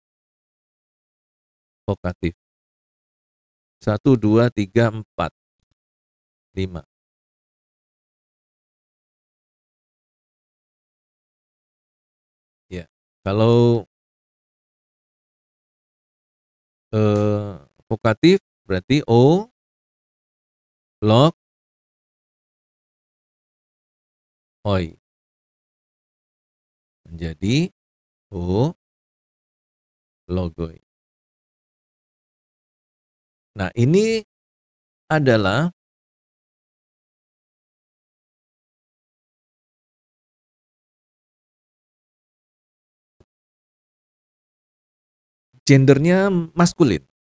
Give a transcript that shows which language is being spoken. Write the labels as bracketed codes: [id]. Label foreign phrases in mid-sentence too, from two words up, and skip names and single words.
[id] Vokatif. 1, 2, 3, 4, 5. Ya. Kalau vokatif berarti o, log, oi. Menjadi [el] ο, λόγοι. [id] Nah, ini adalah gendernya maskulin.